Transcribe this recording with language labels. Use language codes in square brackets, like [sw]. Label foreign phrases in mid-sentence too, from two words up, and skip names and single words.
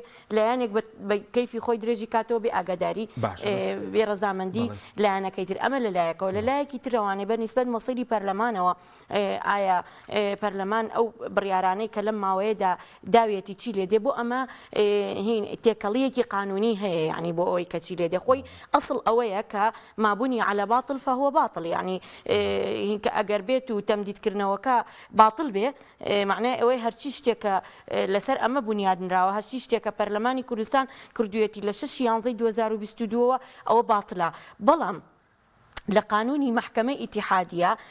[ckb] لایەنێک بە کەیفی خۆی درێژی کاتەوە بێ ئاگاداری بێ ڕەزامەندی لایەنەکەی تر ئەمە لەلایەکەوە لەلایەکی ترەوانێ بەنسبەت مەسیری پەرلەمانەوە ئایا پەرلەمان ئەو بڕیارانەی کە لەم ماوەیەدا داوێتی چی لێ دێ بۆ ئەمە تێکەڵیەکی قانونی هەیە یعنی بۆ ئەوەی کە چی لێ دێ خۆی ئەسڵ ئەوەیە کە مابوونی [ar] على باطل فهو باطل [ckb] یعنی ئەگەر بێت و تەمدیدکردنەوەکە باطل بێ معنای ئەوەی هەرچی شتێکە لەسەر ئەمە بنیادنراوە هەرچی شتێکە پەرلەمانی کوردستان کردوێتی لە 6 یانزەی 2022 ئەوە باطلە بەڵام لە قانونی محکمە ئیتیحادیە